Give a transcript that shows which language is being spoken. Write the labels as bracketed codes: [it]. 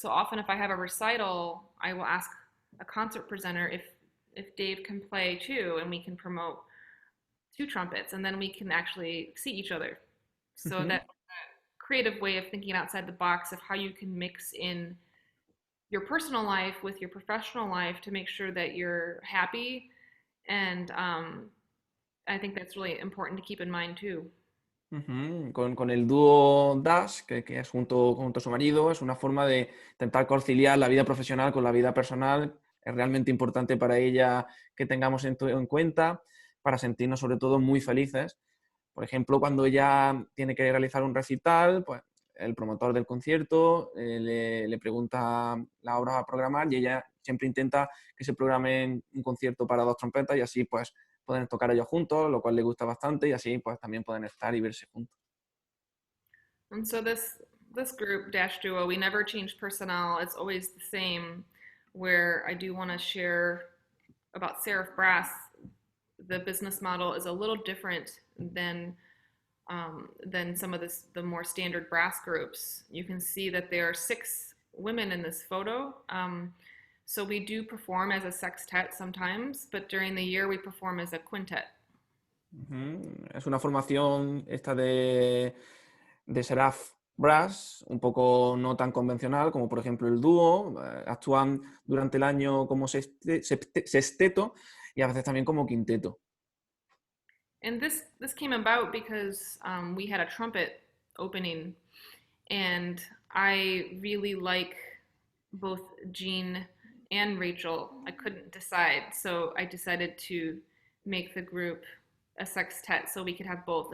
[en] So often if I have a recital, I will ask a concert presenter if Dave can play too, and we can promote two trumpets, and then we can actually see each other. So that creative way of thinking outside the box of how you can mix in your personal life with your professional life to make sure that you're happy. And I think that's really important to keep in mind too. [es] Con el dúo Dash, que es junto a su marido, es una forma de intentar conciliar la vida profesional con la vida personal. Es realmente importante para ella que tengamos en cuenta para sentirnos sobre todo muy felices. Por ejemplo, cuando ella tiene que realizar un recital, pues el promotor del concierto le pregunta la hora a programar y ella siempre intenta que se programe un concierto para 2 trompetas y así pues pueden tocar ellos juntos, lo cual le gusta bastante y así pues también pueden estar y verse juntos. [en] And so this group, Dash Duo, we never change personnel. It's always the same, where I do want to share about Seraph Brass. The business model is a little different than some of the more standard brass groups. You can see that there are 6 women in this photo. So we do perform as a sextet sometimes, but during the year we perform as a quintet. [es] Es una formación esta de Seraph Brass, un poco no tan convencional como por ejemplo el dúo. Actúan durante el año como sexteto y a veces también como quinteto. [en] And this came about because we had a trumpet opening, and I really like both Jean and Rachel. I couldn't decide, so I decided to make the group a sextet so we could have both.